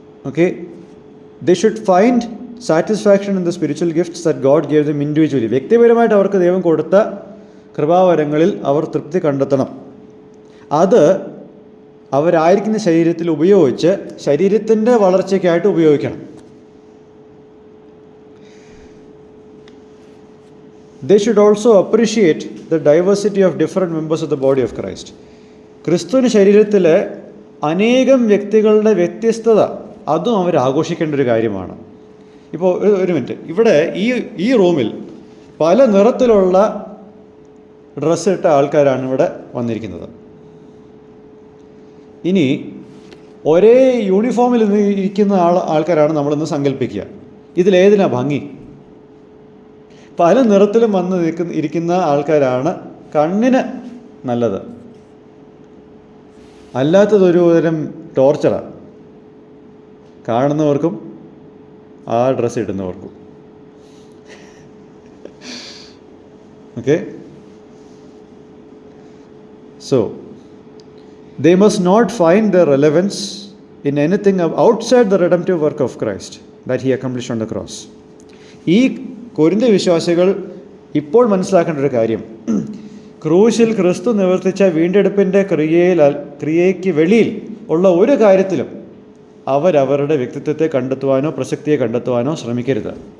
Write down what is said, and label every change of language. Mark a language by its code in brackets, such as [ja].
[en] Okay, they should find satisfaction in the spiritual gifts that God gave them individually. [ml] വ്യക്തിപരമായിട്ട് അവർക്ക് ദൈവം കൊടുത്ത കൃപാവരങ്ങളിൽ അവർ തൃപ്തി കണ്ടെത്തണം. അത് അവരായിരിക്കുന്ന ശരീരത്തിൽ ഉപയോഗിച്ച് ശരീരത്തിൻ്റെ വളർച്ചയ്ക്കായിട്ട് ഉപയോഗിക്കണം. [en] They should also appreciate the diversity of different members of the body of Christ. [ml] ക്രിസ്തുവിന് ശരീരത്തിലെ അനേകം വ്യക്തികളുടെ വ്യത്യസ്തത അതും അവർ ആഘോഷിക്കേണ്ട ഒരു കാര്യമാണ്. ഇപ്പോൾ ഒരു മിനിറ്റ്, ഇവിടെ ഈ റൂമിൽ പല നിറത്തിലുള്ള ഡ്രസ്സ് ഇട്ട ആൾക്കാരാണ് ഇവിടെ വന്നിരിക്കുന്നത്. ഇനി ഒരേ യൂണിഫോമിൽ ഇരിക്കുന്ന ആൾക്കാരാണ് നമ്മളിന്ന് സങ്കല്പിക്കുക. ഇതിലേതിനാ ഭംഗി? പല നിറത്തിലും വന്ന് ഇരിക്കുന്ന ആൾക്കാരാണ് കണ്ണിന് നല്ലത്. അല്ലാത്തതൊരു തരം ടോർച്ചറാണ് കാണുന്നവർക്കും ആ dress ഇടുന്നവർക്കും. [en] Okay, so they must not find their relevance in anything outside the redemptive work of Christ that he accomplished on the cross. [ml] ഈ കൊരിന്ത്യ വിശ്വാസികൾ ഇപ്പോൾ മനസ്സിലാക്കേണ്ട ഒരു കാര്യം, ക്രൂശിൽ ക്രിസ്തു നിവർത്തിച്ച വീണ്ടെടുപ്പിൻ്റെ ക്രിയയ്ക്ക് വെളിയിൽ ഉള്ള ഒരു കാര്യത്തിലും അവരവരുടെ വ്യക്തിത്വത്തെ കണ്ടെത്തുവാനോ പ്രസക്തിയെ കണ്ടെത്തുവാനോ ശ്രമിക്കരുത്.